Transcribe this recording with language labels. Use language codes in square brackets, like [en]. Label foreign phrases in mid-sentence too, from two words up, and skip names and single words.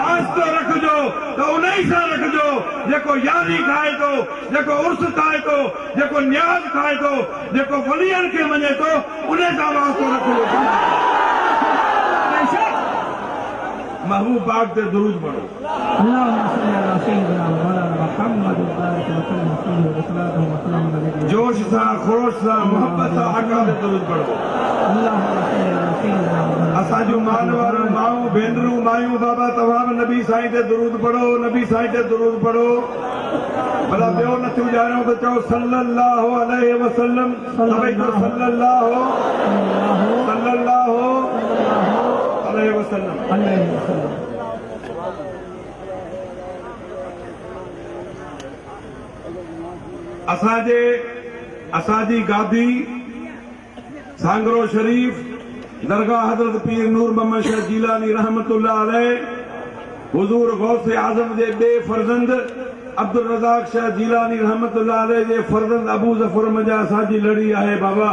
[sd] वास्तो रखिजो त उन्हई सां रखिजो जेको यारी खाए थो, जेको उर्स खाए थो, जेको न्याज़ खाए थो, जेको वलियनि खे मञे थो, उन सां वास्तो रखिजो। बेशक महबूब पाक ते दुरूद पढ़ो। [ar] اللهم صل على سيدنا ومولانا محمد وبارك وسلم وصلى الله وسلم عليه. [sd] जोश सां, ख़ुरोश सां, मोहब्बत सां आका ते दुरूद पढ़ो। [ar] اللهم صل على سيدنا ومولانا [sd] असांजूं मान वारियूं माऊं भेनरूं मायूं बाबा तव्हां बि नबी साईं ते दुरूद पढ़ो, नबी साईं ते दुरूद पढ़ो। भला ॿियो नथियूं ॼाणो त चओ [ar] صلى الله عليه وسلم. [sd] सभई चओ [ar] صلى الله عليه وسلم. عليه وسلم. [sd] असांजी गादी सांगरो शरीफ दरगाह हज़रत पीर नूर मोहम्मद शाह जीलानी [ar] رحمة الله عليه [sd] हुजूर गौसे आज़म जे ॿिए फर्ज़ंद अब्दुल रज़ाक शाह जीलानी [ar] رحمة الله عليه [sd] जे फर्ज़ंद अबू ज़फ़र मंझि असांजी लड़ी आहे बाबा।